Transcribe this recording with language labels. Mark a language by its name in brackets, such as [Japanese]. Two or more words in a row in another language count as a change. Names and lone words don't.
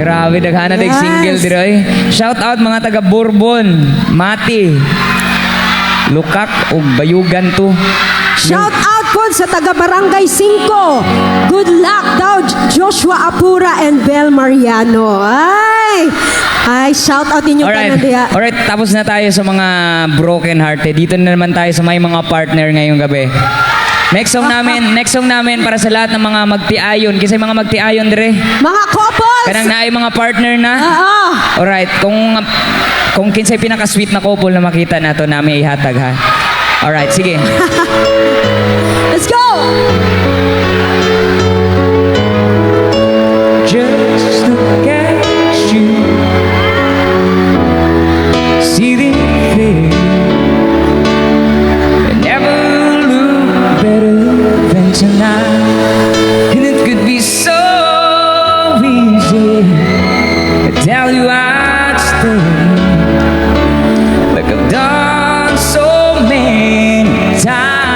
[Cebuano] Grabe, daghana dag single Yes. diroy. [English] Shout out [Cebuano] mga taga Bourbon, Mati, Lukak ug Bayugan to. [English] Shout out [Cebuano] po sa taga Barangay 5. [English] Good luck [Cebuano] daw Joshua Apura and Bel Mariano. Ay, [English] shout out [Cebuano] inyo Alright. kanan diha. [Filipino] Alright, tapos na tayo sa mga [English] broken hearted. [Filipino] Dito na naman tayo sa may mga partner ngayong gabi. [English] Next song [Filipino] namin para sa lahat ng mga magtiayon. [Cebuano] Kasi mga magtiayon dire. Mga couples. Kanang naay mga partner na. Oo. Alright, kung kinsay pinaka-sweet na couple na makita nato namin ihatag ha. Alright, sige. [English] Let's go. Just look at you, sitting there. You never look better than tonight, and it could be so easy to tell you I'd stay, like I've done so many times.